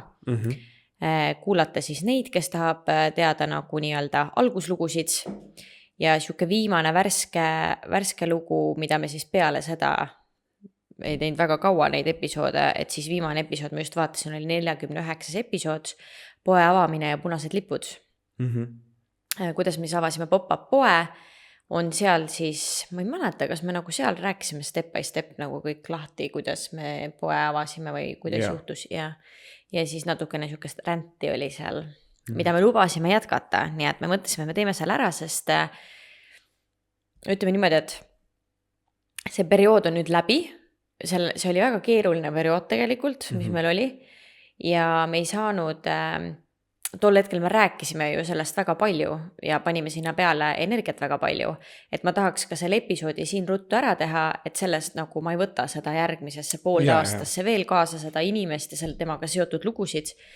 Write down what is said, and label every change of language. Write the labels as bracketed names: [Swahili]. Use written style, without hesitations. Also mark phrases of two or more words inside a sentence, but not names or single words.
[Estonian] Kuulata siis neid, kes tahab teada nagu nii-öelda alguslugusid ja siuke viimane värske lugu, mida me siis peale seda ei teinud väga kaua neid episoode, et siis viimane episood, ma just vaatasin, oli 49 episood, poe avamine ja punased lipud. Kuidas me avasime pop-up poe, on seal siis, ma ei mäleta, kas me nagu seal rääkisime [English] step by step [Estonian] nagu kõik lahti, kuidas me poe avasime või kuidas juhtus ja siis natukene niisugust ränti oli seal, mida me lubasime jätkata, nii et me mõtlesime, me teeme seal ära, sest ütleme niimoodi, et see periood on nüüd läbi, see oli väga keeruline periood tegelikult, mis meil oli ja me ei saanud, tol hetkel me rääkisime ju sellest väga palju ja panime sinna peale energiat väga palju, et ma tahaks ka selle episoodi siin ruttu ära teha, et sellest nagu ma ei võta seda järgmisesse poolde aastasse veel kaasa seda inimest ja selle temaga seotud lugusid,